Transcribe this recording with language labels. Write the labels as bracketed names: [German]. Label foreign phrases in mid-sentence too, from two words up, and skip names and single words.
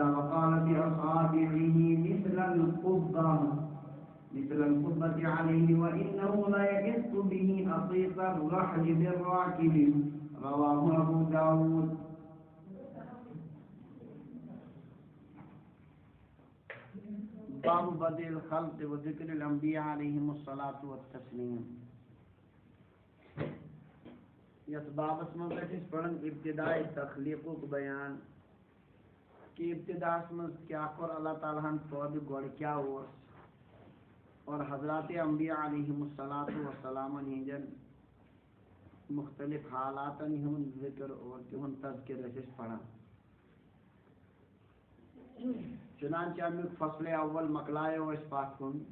[Arabic] وقال بأصابعه مثل القبة عليه، وإنه ليئس به أطيق الرحل بالراكب. رواه أبو داود. باب بدء الخلق وذكر الأنبياء عليهم الصلاة والتسليم. [Kashmiri] یس بابس من پڑھن ابتدائی تخلیقک بیان کہ ابتدا من کیا کور اللہ تعالیٰ ہن پود گوڑ کیا اوس، اور حضرات انبیاء [Arabic] علیہم الصلاۃ والسلام [Kashmiri] ہندین مختلف حالات ہند ذکر اور تہند تذکر اس پڑھان. چنانچہ امیک فصل اول مکلایو اس پاک کن.